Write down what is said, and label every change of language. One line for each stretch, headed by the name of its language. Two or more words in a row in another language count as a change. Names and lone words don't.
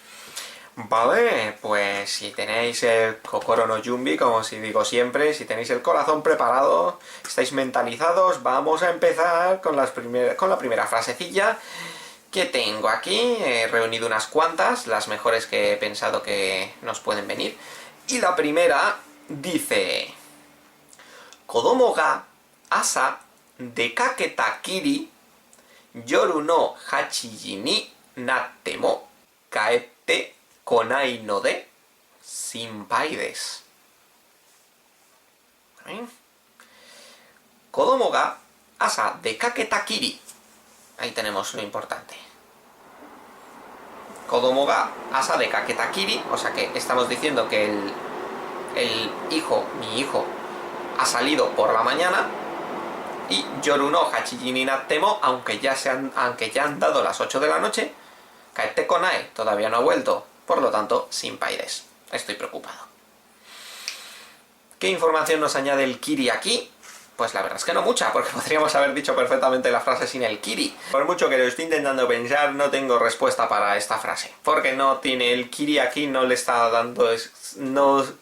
Spanish: Vale, pues si tenéis el
Japanese: 心の準備,
Spanish: como si digo siempre, si tenéis el corazón preparado, estáis mentalizados, vamos a empezar con la primera frasecilla que tengo aquí. He reunido unas cuantas, las mejores que he pensado que nos pueden venir. Y la primera dice:
Japanese: 子供が朝出かけたきり夜の8時になっても帰ってこないので心配です. 子供が朝出かけたきり.
Spanish: Ahí tenemos lo importante.
Japanese: 子供が朝出かけたきり,
Spanish: o sea que estamos diciendo que mi hijo, ha salido por la mañana.
Japanese: Y 夜の8時になっても,
Spanish: aunque ya han dado las 8 de la noche,
Japanese: 帰ってこない,
Spanish: todavía no ha vuelto. Por lo tanto,
Japanese: 心配です.
Spanish: Estoy preocupado. ¿Qué información nos añade el kiri aquí? Pues la verdad es que no mucha, porque podríamos haber dicho perfectamente la frase sin el kiri. Por mucho que lo estoy intentando pensar, no tengo respuesta para esta frase. Porque no tiene el kiri aquí, no le está dando...